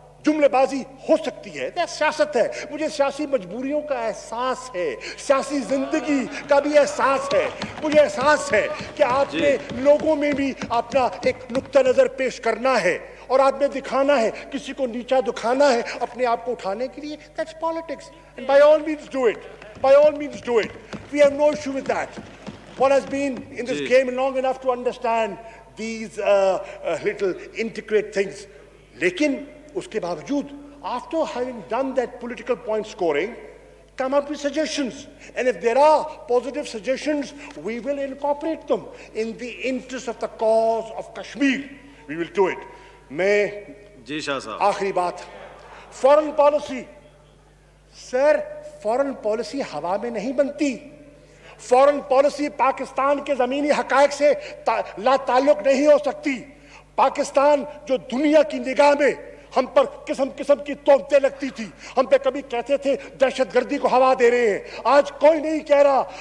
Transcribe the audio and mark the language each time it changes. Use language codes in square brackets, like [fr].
[ur] جملے بازی ہو سکتی ہے، سیاست ہے، مجھے سیاسی مجبوریوں کا احساس ہے، سیاسی زندگی کا بھی احساس ہے، مجھے احساس ہے کہ آپ نے لوگوں میں بھی اپنا ایک نقطہ نظر پیش کرنا ہے اور آپ نے دکھانا ہے، کسی کو نیچا دکھانا ہے اپنے آپ کو اٹھانے کے لیے. [en] That's politics, and by all means do it. By all means do it. We have no issue with that. One has been in this game long enough to understand these little intricate things. [ur] Lekin uske bawajood, [en] after having done that political point scoring, come up with suggestions. And if there are positive suggestions, we will incorporate them in the interest of the cause of Kashmir. We will do it. [ur] میں آخری بات، foreign policy. سر foreign policy ہوا میں نہیں بنتی. Foreign policy Pakistan کے زمینی حقائق سے لا تعلق نہیں ہو سکتی. پاکستان جو دنیا کی نگاہ میں ہم پر قسم قسم کی تہمتیں لگتی تھی، ہم پہ کبھی کہتے تھے دہشت گردی کو ہوا دے رہے ہیں، آج کوئی نہیں کہہ رہا.